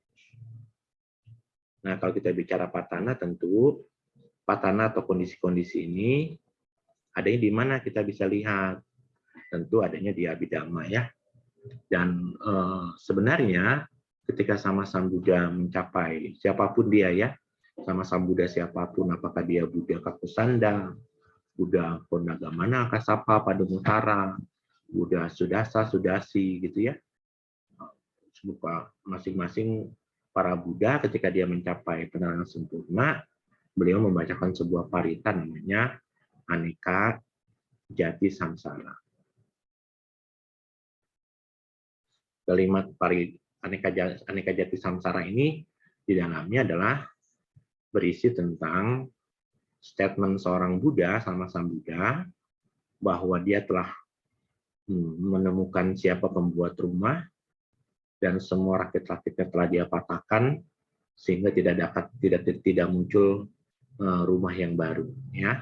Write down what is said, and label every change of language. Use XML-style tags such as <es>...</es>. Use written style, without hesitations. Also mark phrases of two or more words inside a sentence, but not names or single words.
<id>Nah, kalau kita bicara Patana, tentu Patana atau kondisi-kondisi ini adanya di mana kita bisa lihat. Tentu adanya di Abhidhamma ya. Dan sebenarnya ketika sama Sang Buddha mencapai, siapapun dia ya, sama Sang Buddha siapapun, apakah dia Buddha Kakusanda, Buddha Pondagamana, Kasapa, Padumutara, Buddha Sudasa, Sudasi gitu ya. Masing-masing para Buddha ketika dia mencapai penerangan sempurna, beliau membacakan sebuah parita namanya Aneka Jati Samsara. Kalimat Aneka Jati Samsara ini di dalamnya adalah berisi tentang statement seorang Buddha sama Sang Buddha bahwa dia telah menemukan siapa pembuat rumah dan semua rakit-rakitnya telah dia patahkan sehingga tidak muncul rumah yang baru ya.</id>